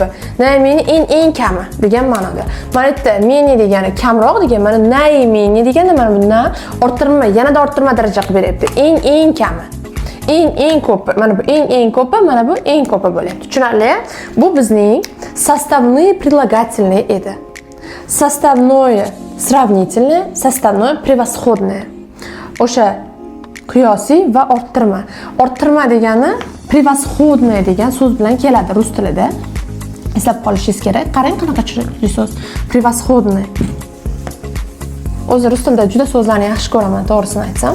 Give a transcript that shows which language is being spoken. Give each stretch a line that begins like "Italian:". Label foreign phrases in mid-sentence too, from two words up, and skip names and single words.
Uzbek: Naymeni eng kami degan ma'noda. Mana yerda meni degani kamroq degan, mana naymeni deganda mana bundan orttirma, yanada orttirma daraja qilib beryapti. Eng kami. Eng ko'pi. Mana bu eng ko'pi, mana bu eng ko'pi bo'lyapti. Tushunarli? Bu bizning
Russian: составные прилагательные
Uzbek: edi.
Russian: Составное сравнительное, составное превосходное.
Uzbek: O'sha qiyosiy va orttirma. Orttirma degani превосходное degan so'z bilan keladi rus tilida. Eslab qolishingiz kerak. Qarang qanaqa chiroyli so'z.
Russian: Превосходное.
Uzbek: O'zi rus tilida juda so'zlarni yaxshi ko'raman, to'g'risini aytsam.